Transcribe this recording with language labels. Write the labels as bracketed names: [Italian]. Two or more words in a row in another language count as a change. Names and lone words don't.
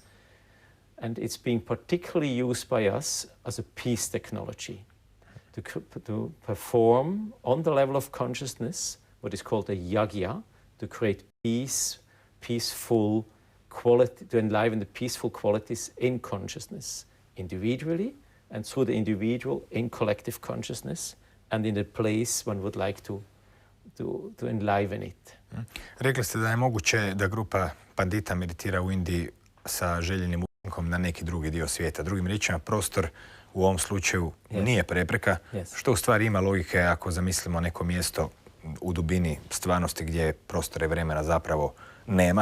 [English] And it's being particularly used by us as a peace technology to perform on the level of consciousness what is called a yagya, to create peace, peaceful quality, to enliven the peaceful qualities in consciousness, individually and through the individual in collective consciousness and in the place one would like to enliven it. [Croatian] Rekli ste da je moguće da grupa pandita meditira u Indiji sa željenim učinkom na neki drugi dio svijeta. Drugim riječima, prostor u ovom slučaju nije prepreka, što u stvari ima logike ako zamislimo neko mjesto u dubini stvarnosti gdje prostora i vremena zapravo nema.